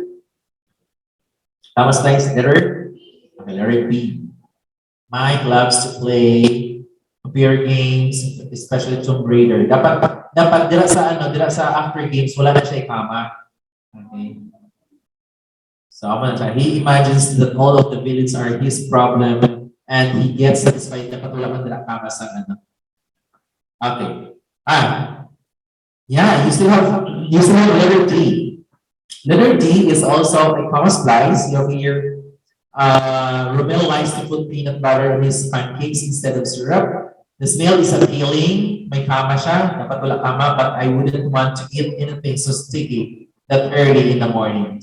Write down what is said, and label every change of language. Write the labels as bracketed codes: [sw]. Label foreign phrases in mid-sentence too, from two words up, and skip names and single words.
[en] Thomas likes letter? Okay, letter B. Mike loves to play computer games, especially Tomb Raider. [hil] Dapat dira sa [en] after games [hil] wala na siya ikama. [en] Okay. So I'm gonna try. He imagines that all of the villains are his problem and he gets satisfied [hil] dapat wala man dira kama sa ano. [en] Okay. Yeah, you still have letter D. Letter D is also a comma splice. You have here, Romel likes to put peanut butter on his pancakes instead of syrup. The smell is appealing. [hil] May kama siya. Dapat wala kama, [en] but I wouldn't want to eat anything so sticky that early in the morning.